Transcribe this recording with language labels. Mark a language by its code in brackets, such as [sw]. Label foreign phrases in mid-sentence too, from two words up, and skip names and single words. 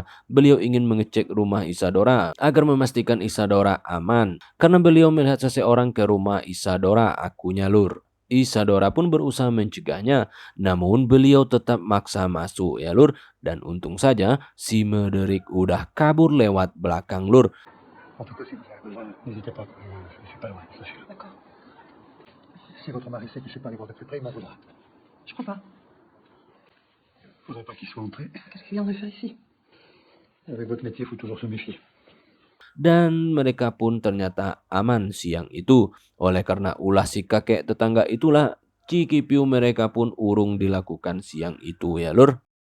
[id] Beliau ingin mengecek rumah Isadora agar memastikan Isadora aman. Karena beliau melihat seseorang ke rumah Isadora, akunya lur. Isadora pun berusaha mencegahnya, namun beliau tetap maksa masuk ya lur. Dan untung saja si Medrick udah kabur lewat belakang lur. [fr] En tout cas, si vous avez besoin, n'hésitez pas. Je suis pas loin, sachez-le. D'accord. Si votre mari sait que je suis pas allé voir de plus près, il m'en voudra. Je crois pas. Faudrait pas qu'il soit entré. Qu'est-ce qu'il viendrait faire ici? Avec votre métier, il faut toujours se méfier. [id] Dan mereka pun ternyata aman siang itu. Oleh karena ulah si kakek tetangga itulah, ciki-piu mereka pun urung dilakukan siang itu ya lur.